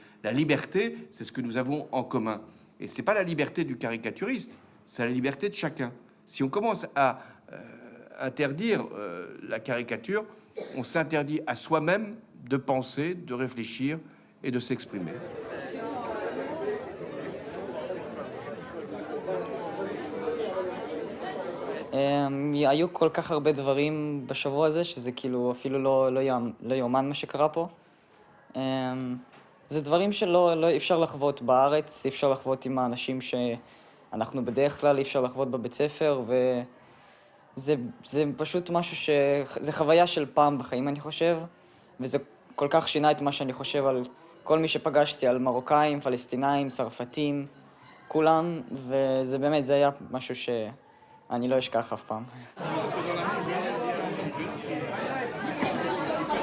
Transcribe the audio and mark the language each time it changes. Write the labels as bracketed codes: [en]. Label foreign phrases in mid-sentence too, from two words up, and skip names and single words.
[fr] La liberté, c'est ce que nous avons en commun. Et c'est pas la liberté du caricaturiste, c'est la liberté de chacun. Si on commence à interdire la caricature, on s'interdit à soi-même de penser, de réfléchir et de s'exprimer. [he] היו כל כך הרבה דברים בשבוע הזה, שזה כאילו אפילו לא יאומן מה שקרה פה. זה דברים שלא אפשר לחוות בארץ, אי אפשר לחוות עם האנשים שאנחנו בדרך כלל אי אפשר לחוות בבית ספר, וזה פשוט משהו זה חוויה של פעם בחיים, אני חושב, וזה כל כך שינה את מה שאני חושב על כל מי שפגשתי, על מרוקאים, פלסטינאים, צרפתים, כולם, וזה באמת, זה היה משהו שאני לא אשכח אף פעם.